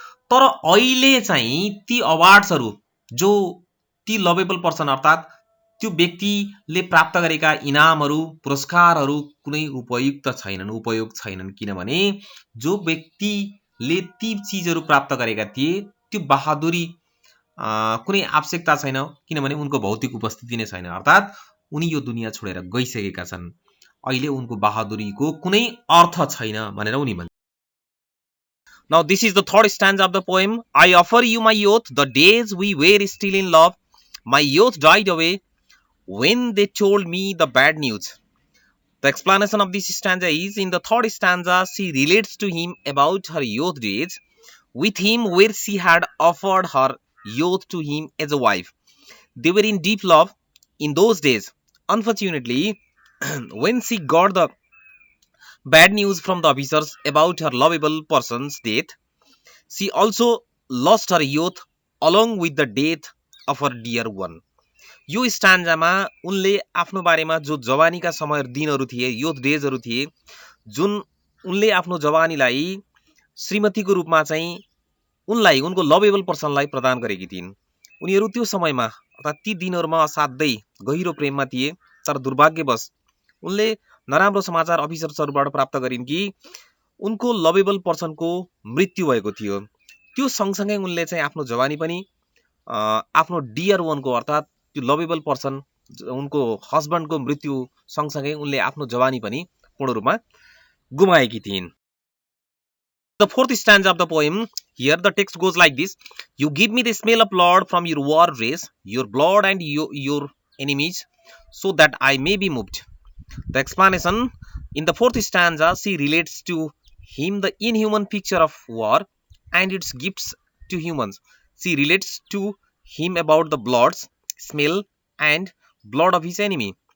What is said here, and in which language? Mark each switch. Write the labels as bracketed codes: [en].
[ne] तर अहिले चाहिँ ती अवार्ड्सहरू जो ती लभेबल पर्सन अर्थात् त्यो व्यक्तिले प्राप्त गरेका इनामहरू, पुरस्कारहरू कुनै उपयोग छैनन्, किनभने जो व्यक्तिले ती चिजहरू प्राप्त गरेका थिए त्यो बहादुरी कुनै आवश्यकता छैन, किनभने उनको भौतिक उपस्थिति नै छैन, अर्थात् उनी यो दुनिया छोडेर गइसकेका छन्। अहिले उनको बहादुरीको कुनै अर्थ छैन भनेर उनी भन्छन्। [en] Now this is the third stanza of the poem. I offer you my youth, the days we were still in love. My youth died away when they told me the bad news. The explanation of this stanza is, in the third stanza, she relates to him about her youth days with him where she had offered her youth to him as a wife. They were in deep love in those days. Unfortunately, when she got the bad news from the officers about her lovable person's death, she also lost her youth along with the death of her dear one. [ne] यो स्टान्जामा उनले आफ्नो बारेमा जो जवानीका समय दिनहरू थिए, youth डेजहरू थिए, जुन उनले आफ्नो जवानीलाई श्रीमतीको रूपमा चाहिँ उनलाई, उनको लभेबल पर्सनलाई प्रदान गरेकी थिइन्। उनीहरू त्यो समयमा अर्थात् ती दिनहरूमा असाध्यै गहिरो प्रेममा थिए, तर दुर्भाग्यवश उनले नराम्रो समाचार अफिसर्सहरूबाट प्राप्त गरिन् कि उनको लभेबल पर्सनको मृत्यु भएको थियो। त्यो सँगसँगै उनले चाहिँ आफ्नो जवानी पनि आफ्नो डियर वनको अर्थात् त्यो लभेबल पर्सन उनको हस्बन्डको मृत्यु सँगसँगै उनले आफ्नो जवानी पनि पूर्ण रूपमा गुमाएकी थिइन्। [en] The fourth stanza of the poem, here the text goes like this: You give me the smell of blood from your war race, your blood and your enemies, so that I may be moved. The explanation, in the fourth stanza, she relates to him the inhuman picture of war and its gifts to humans. She relates to him about the blood's smell and blood of his enemy.